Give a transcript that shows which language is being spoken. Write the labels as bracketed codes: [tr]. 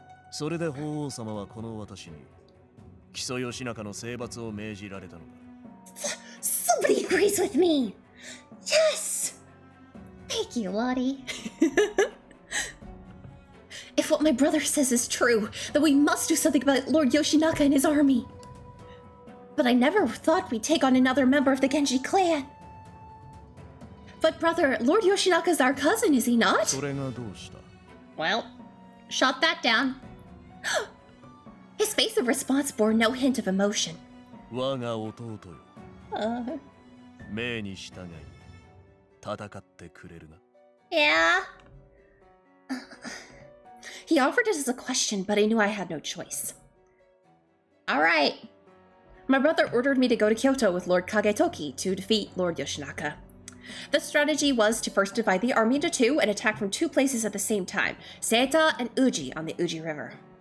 [ja] それで法皇様はこの私に木曽義仲の征伐を命じられたのだ。 [en] Somebody agrees with me. Yes. Thank you, Lottie. If what my brother says is true, then we must do something about Lord Yoshinaka and his army. But I never thought we'd take on another member of the Genji clan. But brother, Lord Yoshinaka's our cousin, is he not? [ja] それがどうした？ [en] Well, shot that down. His face of response bore no hint of emotion. [ja] 我が弟よ。命に従い戦ってくれるな。 [en] Yeah. He offered it as a question, but I knew I had no choice. Alright. My brother ordered me to go to Kyoto with Lord Kagetoki to defeat Lord Yoshinaka. The strategy was to first divide the army into 2 and attack from 2 places at the same time, Seita and Uji on the Uji River.